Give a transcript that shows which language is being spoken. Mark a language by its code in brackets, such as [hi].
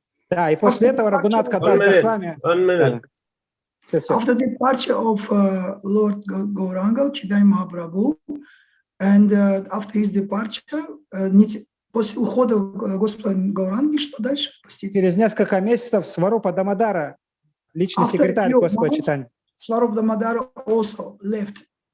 [ru] Да, и после этого Рагунат Хадас Госвами... [en] After the departure of Lord Gauranga, Chaitanya Mahaprabhu, and after his departure, [ru] после ухода Господа Гауранги, что дальше? Через несколько месяцев Сварупа Дамодара, личный секретарь Господа Чайтаньи. [en] Сварупа Дамодара also left.